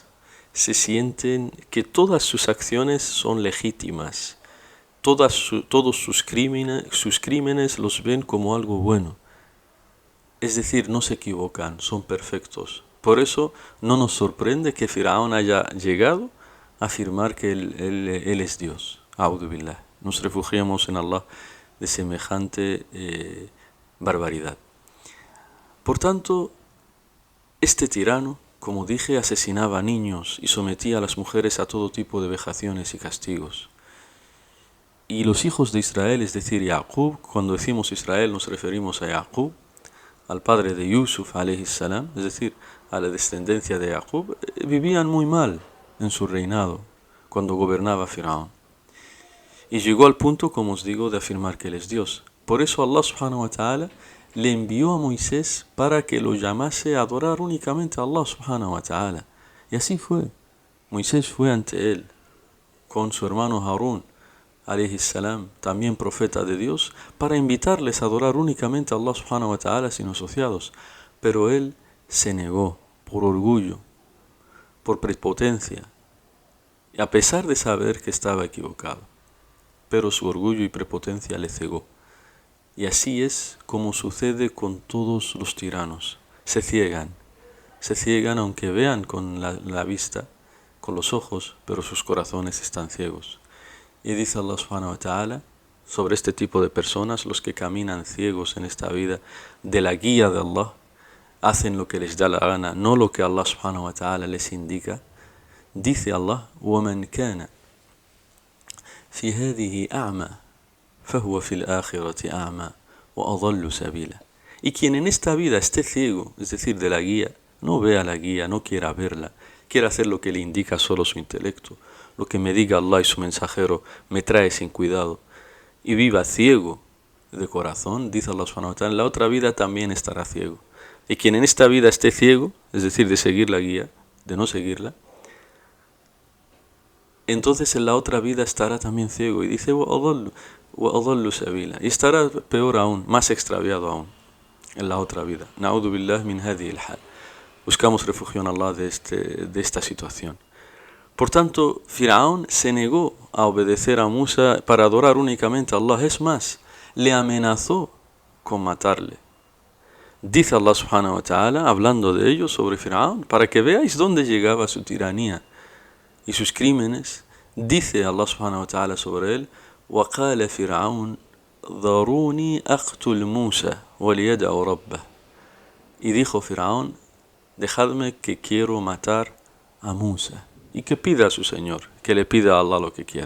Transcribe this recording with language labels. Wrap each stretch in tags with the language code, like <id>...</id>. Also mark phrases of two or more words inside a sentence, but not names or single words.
<es>Se sienten que todas sus acciones son legítimas. Todos sus crímenes los ven como algo bueno. Es decir, no se equivocan, son perfectos. Por eso no nos sorprende que Firaón haya llegado a afirmar que él es Dios.</es> <ar>أعوذ بالله.</ar> <es>Nos refugiamos en Allah de semejante barbaridad. Por tanto, este tirano, como dije, asesinaba a niños y sometía a las mujeres a todo tipo de vejaciones y castigos. Y los hijos de Israel, es decir, Yaqub, cuando decimos Israel nos referimos a Yaqub, al padre de Yusuf,</es> <ar>عليه السلام,</ar> <es>es decir, a la descendencia de Yaqub, vivían muy mal en su reinado cuando gobernaba Firaón. Y llegó al punto, como os digo, de afirmar que él es Dios. Por eso Allah</es> <ar>سبحانه وتعالى</ar> <es>le envió a Moisés para que lo llamase a adorar únicamente a Allah</es> <ar>سبحانه وتعالى.</ar> <es>Y así fue. Moisés fue ante él con su hermano Harún,</es> <ar>عليه السلام,</ar> <es>también profeta de Dios, para invitarles a adorar únicamente a Allah</es> <ar>سبحانه وتعالى</ar> <es>sin asociados. Pero él se negó por orgullo, por prepotencia, y a pesar de saber que estaba equivocado. Pero su orgullo y prepotencia le cegó. Y así es como sucede con todos los tiranos. Se ciegan aunque vean con la vista, con los ojos, pero sus corazones están ciegos. Y dice Allah</es> <ar>سبحانه وتعالى:</ar> <es>sobre este tipo de personas, los que caminan ciegos en esta vida de la guía de Allah, hacen lo que les da la gana, no lo que Allah</es> <ar>سبحانه وتعالى</ar> <es>les indica. Dice Allah:</es> <ar>وَمَنْ كَانَ فِي هَذِهِ أَعْمَى فَهُوَ فِي الْآخِرَةِ أَعْمَى وَأَضَلُّ سَبِيلًا.</ar> <es>Y quien en esta vida esté ciego, es decir, de la guía, no vea la guía, no quiera verla, quiera hacer lo que le indica solo su intelecto, lo que me diga Allah y su mensajero me trae sin cuidado, y viva ciego de corazón, dice Allah</es> <ar>سبحانه وتعالى,</ar> <es>en la otra vida también estará ciego. Y quien en esta vida esté ciego, es decir, de seguir la guía, de no seguirla, entonces en la otra vida estará también ciego. Y dice:</es> <ar>وَأَضَلُّ سَبِيلًا.</ar> <es>Y estará peor aún, más extraviado aún, en la otra vida.</es> <ar>نعوذ بالله من هذه الحال.</ar> <es>Buscamos refugio en Allah de esta situación. Por tanto, Firaón se negó a obedecer a Musa para adorar únicamente a Allah. Es más, le amenazó con matarle. Dice Allah</es> <ar>سبحانه وتعالى,</ar> <es>hablando de ello, sobre Firaón, para que veáis dónde llegaba su tiranía y sus crímenes. Dice Allah</es> <ar>سبحانه وتعالى</ar> <es>sobre él:</es> <ar>وَقَالَ فِرْعَوْنُ ذَرُونِي أَقْتُلْ مُوسَى وَلِيَدْعُ رَبَّهُ.</ar> <es>Y dijo Firaón: dejadme que quiero matar a Musa y que pida a su Señor, que le pida a Allah lo que quiera.</es>